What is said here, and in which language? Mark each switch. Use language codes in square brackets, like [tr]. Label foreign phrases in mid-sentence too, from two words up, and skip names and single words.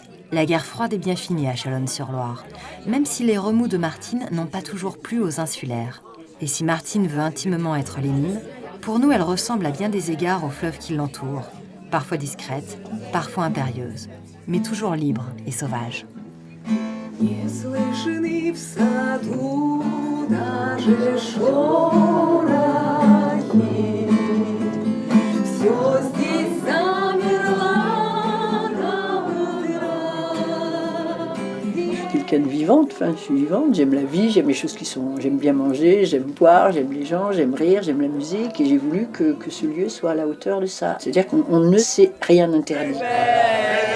[fr] La guerre froide est bien finie à Chalonnes-sur-Loire, même si les remous de Martine n'ont pas toujours plu aux insulaires. Et si Martine veut intimement être Lénine, pour nous elle ressemble à bien des égards au fleuve qui l'entoure, parfois discrète, parfois impérieuse, mais toujours libre et sauvage. [ru] Не слышны в саду даже шорохи, всё здесь замерло до утра. [fr] Je suis quelqu'un de vivante, enfin je suis vivante, j'aime la vie, j'aime les choses j'aime bien manger, j'aime boire, j'aime les gens, j'aime rire, j'aime la musique et j'ai voulu que ce lieu soit à la hauteur de ça. C'est-à-dire qu'on ne sait rien interdit.